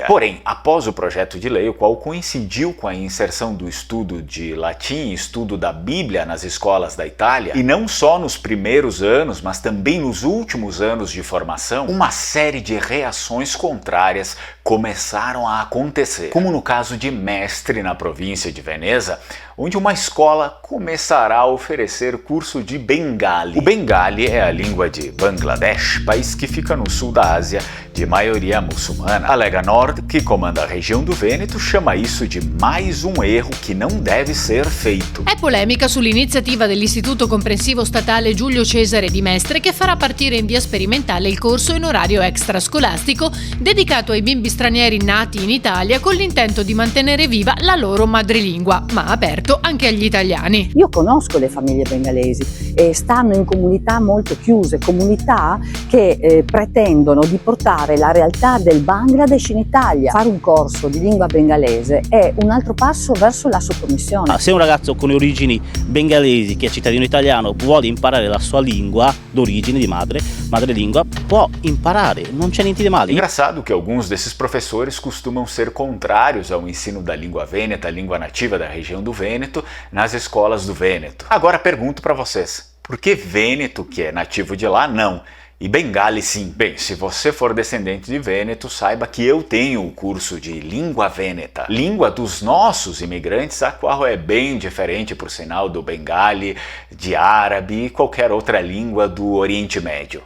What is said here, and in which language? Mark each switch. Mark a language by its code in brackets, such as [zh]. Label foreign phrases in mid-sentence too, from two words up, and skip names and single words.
[pt] Porém, após o projeto de lei, o qual coincidiu com a inserção do estudo de latim e estudo da Bíblia nas escolas da Itália, e não só nos primeiros anos, mas também nos últimos anos de formação, uma série de reações contrárias começaram a acontecer, como no caso de Mestre, na província de Veneza, onde uma escola começará a oferecer curso de Bengali. O Bengali é a língua de Bangladesh, país que fica no sul da Ásia, de maioria muçulmana. A Lega Nord, que comanda a região do Vêneto, chama isso de mais um erro que não deve ser feito. [it] È polemica sull'iniziativa dell'Istituto Comprensivo Statale Giulio Cesare di Mestre, che farà partire in via sperimentale il corso in orario extrascolastico dedicato ai bimbi stranieri nati in Italia con l'intento di mantenere viva la loro madrelingua, ma aperto anche agli italiani. Io conosco le famiglie bengalesi e stanno in comunità molto chiuse, comunità che pretendono di portare la realtà del Bangladesh in Italia. Fare un corso di lingua bengalese è un altro passo verso la sottomissione. Se un ragazzo con origini bengalesi che è cittadino italiano vuole imparare la sua lingua d'origine, di madrelingua, può imparare, non c'è niente di male. [pt] Engraçado que alguns desses professores costumam ser contrários ao ensino da língua vêneta, a língua nativa da região do Vêneto, nas escolas do Vêneto. Agora pergunto para vocês, por que Vêneto, que é nativo de lá, não? e bengali sim. Bem, se você for descendente de vêneto, saiba que eu tenho o curso de língua vêneta, língua dos nossos imigrantes, a qual é bem diferente, por sinal, do bengali, de árabe e qualquer outra língua do Oriente Médio.